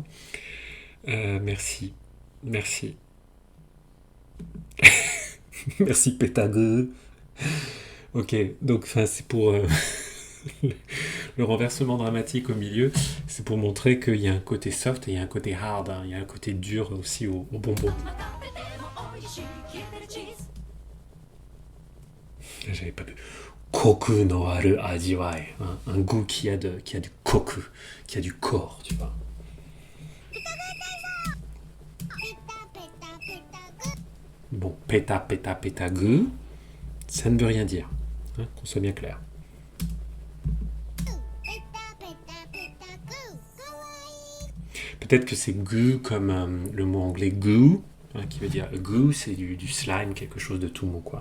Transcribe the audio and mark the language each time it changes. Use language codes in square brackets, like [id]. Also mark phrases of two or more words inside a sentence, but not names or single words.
[fr] Merci. Merci. Merci Pétague. Ok, donc c'est pour le renversement dramatique au milieu, c'est pour montrer qu'il y a un côté soft et il y a un côté hard, hein. Il y a un côté dur aussi au bonbon. [ja] まま食べても美味しい消えてるチーズ [fr] J'avais pas vu. [ja] コクのある味わい. [fr] Un goût qui a du koku, qui a du corps, tu vois. Bon, péta, péta, péta, gu, ça ne veut rien dire, hein, qu'on soit bien clair. Peut-être que c'est gu comme le mot anglais goo, hein, qui veut dire goo, c'est du slime, quelque chose de tout mou, quoi.